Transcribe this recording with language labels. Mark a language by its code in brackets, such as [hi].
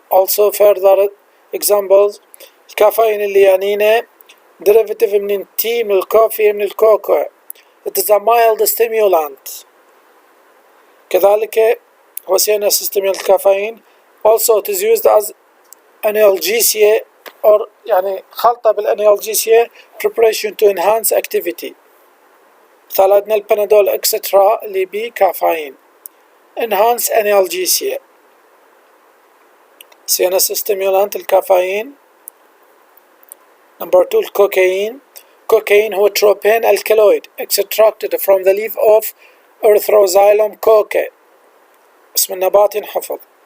[en] also further examples [ar] الكافيين اللي يعنينا derivative من التي من الكوفي من الكوكو. [en] it is a mild stimulant. [ar] كذلك هو [en] CNS stimulant [ar] الكافيين. [en] also it is used as analgesia or [ar] يعني خلطة بالانالجيسيا [en] preparation to enhance activity. [ar] مثال عندنا البنادول اكسترا اللي بيه كافيين [en] enhance analgesia. CNS stimulant الكافيين. number 2 الكوكايين. Cocaine هو tropane alkaloid extracted from the leaf of Erythroxylum coca. [ar] اسم النبات ينحفظ.